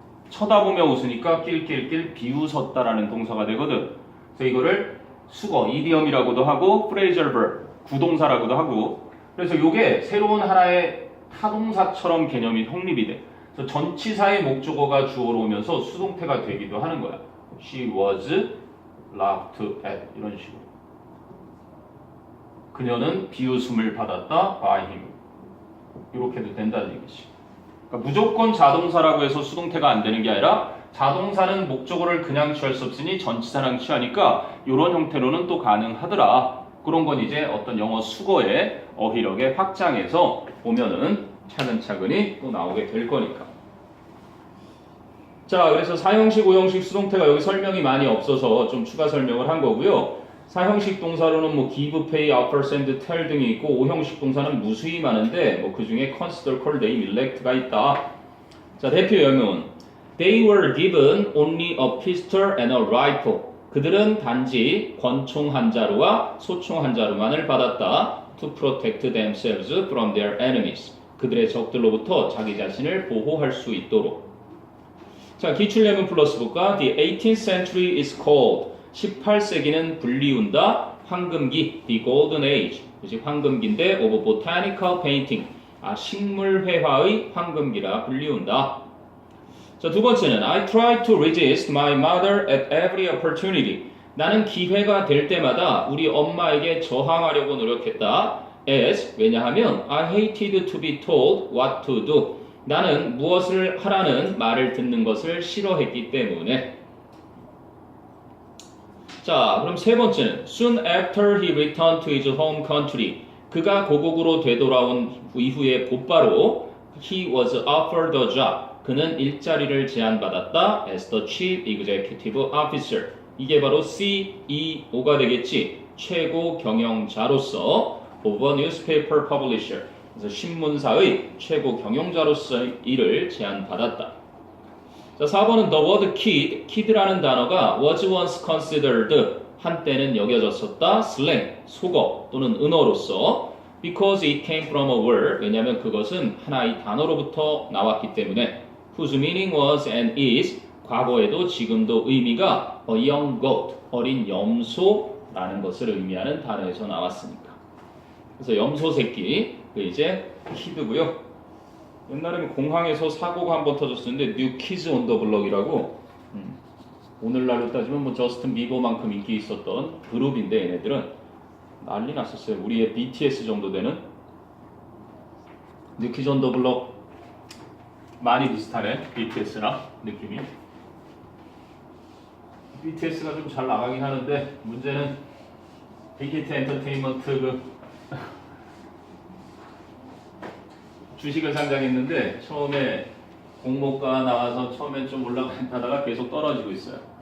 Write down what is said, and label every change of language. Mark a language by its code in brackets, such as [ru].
[ko] 쳐다보며 웃으니까 낄낄낄 비웃었다라는 동사가 되거든. 그래서 이거를 수거, 이디엄이라고도 하고 프레이저 verb, 구동사라고도 하고. 그래서 이게 새로운 하나의 타동사처럼 개념이 성립이 돼. 그래서 전치사의 목적어가 주어로 오면서 수동태가 되기도 하는 거야. [en] She was laughed at [ko] 이런 식으로. 그녀는 비웃음을 받았다 [en] by him. [ko] 이렇게도 된다는 얘기지. 그러니까 무조건 자동사라고 해서 수동태가 안 되는 게 아니라 자동사는 목적어를 그냥 취할 수 없으니 전치사랑 취하니까 이런 형태로는 또 가능하더라. 그런 건 이제 어떤 영어 수거의 어휘력의 확장에서 보면은 차근차근히 또 나오게 될 거니까. 자, 그래서 4형식, 5형식 수동태가 여기 설명이 많이 없어서 좀 추가 설명을 한 거고요. 4형식 동사로는 뭐 give, pay, offer, send, tell 등이 있고 5형식 동사는 무수히 많은데 뭐 그 중에 consider, call, name, elect가 있다. 자, 대표 영문. [en] They were given only a pistol and a rifle. [ko] 그들은 단지 권총 한 자루와 소총 한 자루만을 받았다. [en] To protect themselves from their enemies. [ko] 그들의 적들로부터 자기 자신을 보호할 수 있도록. 자, 기출 예문 플러스 볼까? [en] The 18th century is called. [ko] 18세기는 불리운다. 황금기. [en] The golden age. [ko] 그치? 황금기인데 [en] of botanical painting. [ko] 식물 회화의 황금기라 불리운다. 자, 두 번째는 [en] I try to resist my mother at every opportunity. [ko] 나는 기회가 될 때마다 우리 엄마에게 저항하려고 노력했다. [en] As, [ko] 왜냐하면 [en] I hated to be told what to do. [ko] 나는 무엇을 하라는 말을 듣는 것을 싫어했기 때문에. 자, 그럼 세 번째는 [en] Soon after he returned to his home country. [ko] 그가 고국으로 되돌아온 이후에 곧바로 [en] he was offered a job. [ko] 그는 일자리를 제안받았다. [en] As the chief executive officer. [ko] 이게 바로 CEO가 되겠지. 최고 경영자로서 [en] of a newspaper publisher. [ko] 그래서 신문사의 최고 경영자로서의 일을 제안받았다. 자, 4번은 [en] the word kid, [ko] kid라는 단어가 [en] was once considered, [ko] 한때는 여겨졌었다, slang, 속어 또는 은어로서 [en] Because it came from a word. [ko] 왜냐하면 그것은 하나의 단어로부터 나왔기 때문에. [en] Whose meaning was and is. [ko] 과거에도 지금도 의미가 [en] a young goat. [ko] 어린 염소라는 것을 의미하는 단어에서 나왔으니까. 그래서 염소 새끼. 그 이제 키드고요. 옛날에는 공항에서 사고가 한번 터졌었는데 New Kids on the Block이라고 오늘날로 따지면 뭐 저스틴 비버만큼 인기 있었던 그룹인데 얘네들은 난리 났었어요. 우리의 BTS 정도 되는 New Kids on the Block 많이 비슷하네. BTS랑 느낌이 BTS가 좀 잘 나가긴 하는데 문제는 빅히트 엔터테인먼트 그 주식을 상장했는데 처음에 공모가 나와서 처음엔 좀 올라가다가 계속 떨어지고 있어요.